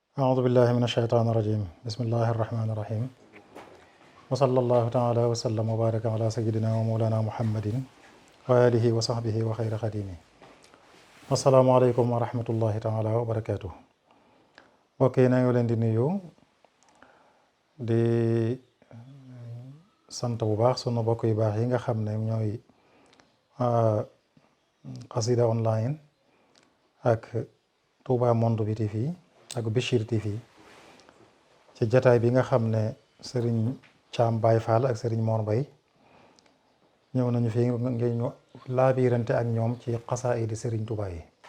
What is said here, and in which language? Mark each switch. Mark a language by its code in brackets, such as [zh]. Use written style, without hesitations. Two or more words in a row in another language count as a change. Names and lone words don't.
[ar] أعوذ بالله من الشيطان الرجيم بسم الله الرحمن الرحيم وصلى الله تعالى وسلم وبارك على سيدنا ومولانا محمد وآله وصحبه وخير خديمه السلام عليكم ورحمة الله تعالى وبركاته [wo] mbokk yi nañu leen di nuyu di sant bu baax sunu mbokk yu baax yi nga xam ne ñooy Xasida online ak Touba Monde bi TV ak Bichir TV ci jataay bi nga xam ne Serigne Thiam Baye Fall ak Serigne Mor Mbaye ñëw nañu fi ngir ñu laabirante ak ñoom ci xasaayidi Serigne Touba yi.